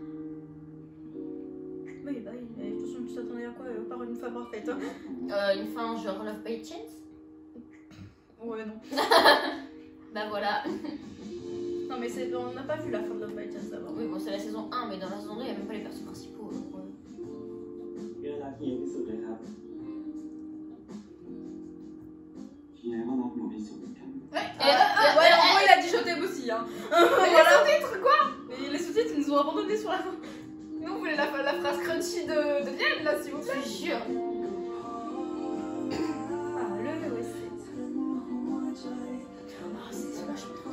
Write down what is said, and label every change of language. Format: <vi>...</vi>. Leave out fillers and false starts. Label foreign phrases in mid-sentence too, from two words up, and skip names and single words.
<fr>Oui, bah oui, mais de toute façon, tu t'attendais à quoi par une fin parfaite hein. Une fin genre Love by Chance. Ouais, non. Bah voilà. Non, mais on n'a pas vu la fin de Love by Chance d'abord. Oui, bon, c'est la saison 1, mais dans la saison 2, il n'y a même pas les personnages principaux. Donc,</fr> <th>เกลือรักเฮียที่สุดเลยครับเฮียก็รักหนูที่สุดเหมือนกัน</th> <fr>Ouais, en gros, il a dit je t'aime aussi. Hein. Mais les sous-titres, quoi? Et les sous-titres, ils nous ont abandonnés sur la fin. Nous, vous voulez la phrase crunchy de Liane, là, s'il vous je plaît? te jure. Ah, le OST. Ah, c'est vachement trop.</fr>